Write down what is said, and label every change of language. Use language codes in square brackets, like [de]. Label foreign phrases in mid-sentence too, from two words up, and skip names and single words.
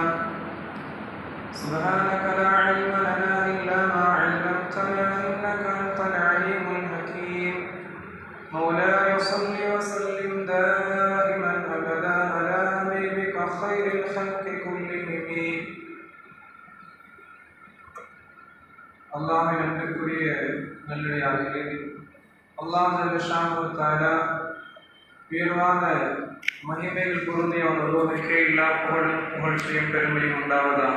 [ar] سبحانك لا علم لنا إلا ما علمتنا إنك أنت العليم الحكيم. مولاي صل وسلم دائما أبدا على حبيبك خير الخلق كلهم. [ta] அல்லாஹ்வின் அன்புக்குரிய நல்லடியார்களே, [ar] الله جل شأنه تعالى [ta] உயர்வான மகிமைகள் பொருந்திய அவன் ஒருவனுக்கே எல்லா புகழும் புகழ்ச்சியும் பெருமையும் உண்டாவதாக.